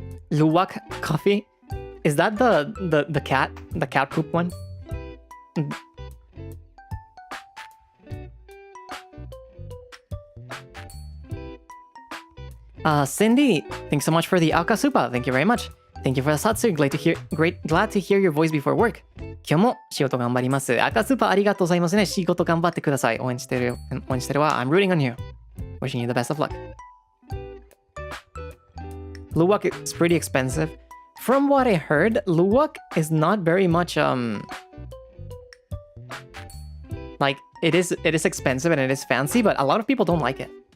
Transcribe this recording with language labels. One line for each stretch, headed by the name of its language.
English: Luwak coffee? Is that the cat poop one? Cindy, thanks so much for the Akasupa. Thank you very much. Thank you for the Zatsu. Glad to hear your voice before work.
Japanese: 今日も仕事頑張ります。Akasupa ありがとうございますね。仕事頑張ってください。応援してるわ。
English: I'm rooting on you. Wishing you the best of luck. Luwak is pretty expensive. From what I heard, luwak is not very much like it is expensive and it is fancy, but a lot of people don't like it.